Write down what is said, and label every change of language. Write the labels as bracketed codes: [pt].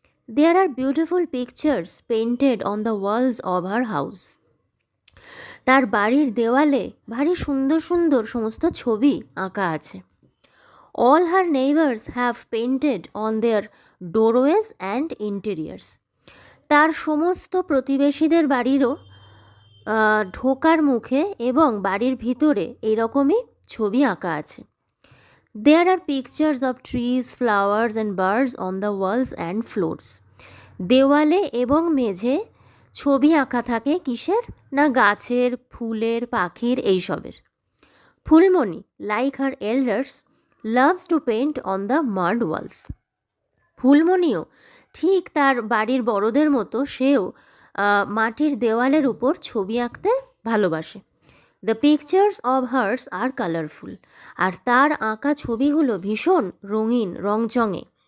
[en] There are beautiful pictures painted on the walls of her house. [bn] তার বাড়ির দেওয়ালে ভারী সুন্দর সুন্দর সমস্ত ছবি আঁকা আছে। [en] All her neighbors have painted on their doorways and interiors. [bn] তার সমস্ত প্রতিবেশীদের বাড়িরও ঢোকার মুখে এবং বাড়ির ভিতরে এইরকমই ছবি আঁকা আছে। [en] There are pictures of trees, flowers and birds on the walls and floors. [bn] দেওয়ালে এবং মেঝে ছবি আঁকা থাকে কিসের? না গাছের, ফুলের, পাখির এইসবের। [en] Phulmoni, like her elders, loves to paint on the mud walls. [bn] ফুলমণিও ঠিক তার বাড়ির বড়দের মতো সেও মাটির দেওয়ালের উপর ছবি আঁকতে ভালোবাসে। [en] The pictures of hers are colourful. [bn] আর তার আঁকা ছবিগুলো ভীষণ রঙিন, রংচঙে।